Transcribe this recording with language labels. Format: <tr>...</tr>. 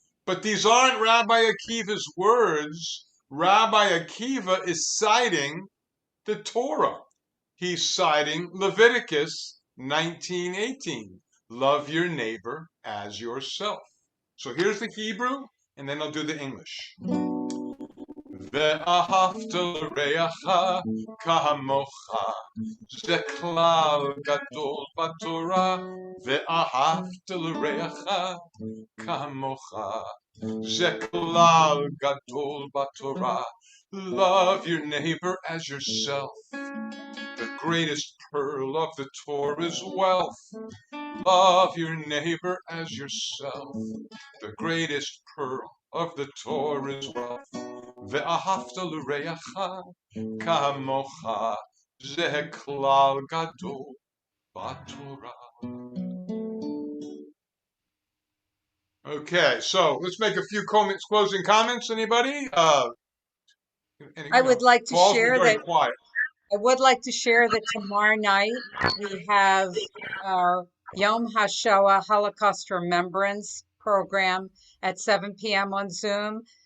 <en>But these aren't Rabbi Akiva's words. Rabbi Akiva is citing the Torah. He's citing Leviticus 19:18. Love your neighbor as yourself. So here's the Hebrew, and then I'll do the English.</en> <he>ואהבת לרעך כמוך, זה כלל גדול בתורה, ואהבת לרעך כמוך, זה כלל גדול בתורה.</he> <en>Love your neighbor as yourself. The greatest pearl of the Torah's wealth. Love your neighbor as yourself. The greatest pearl of the Torah's wealth.</en> <he>ואהבת לרעך כמוך, זה כלל גדול בתורה.</he> <en>Okay, so let's make a few closing comments. Anybody? I would like to Paul's share very that quiet. I would like to share that tomorrow night we have our Yom HaShoah Holocaust Remembrance program at 7 p.m. on Zoom.</en>